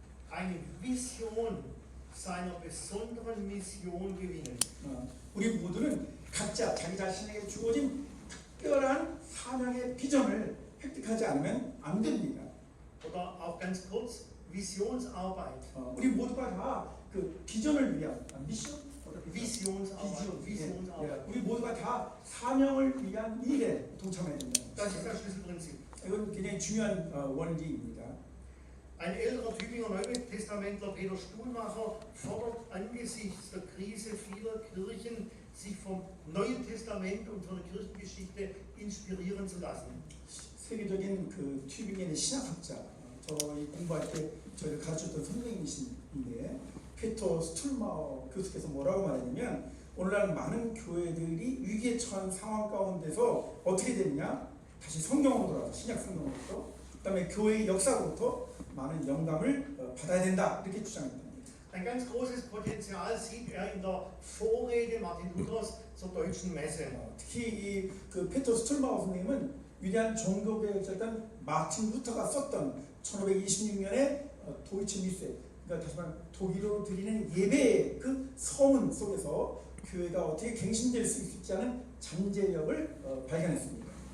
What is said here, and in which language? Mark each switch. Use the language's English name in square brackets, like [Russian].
[German] eine Vision seiner besonderen Mission gewinnen. [Korean] 우리 모두는 각자 자기 자신에게 주어진 특별한 사명의 비전을 획득하지 않으면 안 됩니다. [German] Oder auch ganz kurz, Visionsarbeit. [Korean] 우리 모두가 다 그 비전을 위한 미션, [German] Visionsarbeit. Visionsarbeit. [Korean] 우리 모두가 다 사명을 위한 일에 동참해야 된다. [German] Das ist das Schlüsselprinzip. [Korean] 이건 굉장히 중요한 원리입니다. [German] Ein älterer Tübinger Neutestamentler, Peter Stuhlmacher, fordert angesichts der Krise vieler Kirchen, sich vom Neuen Testament und von der Kirchengeschichte inspirieren zu lassen. [Korean] 세계적인 그 튜빙의 신학학자, 저희 공부할 때 저희를 가르쳤던 선생님이신데 피터 스툴마어 교수께서 뭐라고 말했냐면 오늘날 많은 교회들이 위기에 처한 상황 가운데서 어떻게 되느냐? 다시 성경으로 돌아서 신약 성경으로부터 그다음에 교회의 역사로부터 많은 영감을 받아야 된다 이렇게 주장했습니다. [German] Ein ganz großes Potenzial sieht er in der Vorrede Martin Luthers zur deutschen Messe. [Korean] 특히 그 피터 스툴마어 선생님은 위대한 종교개혁자였던 마틴 루터가 썼던 1526년에 도이치 미세, 그러니까 다시 말하면 독일어로 드리는 예배의 그 서문 속에서 교회가 어떻게 갱신될 수 있을지 하는 잠재력을 발견했습니다.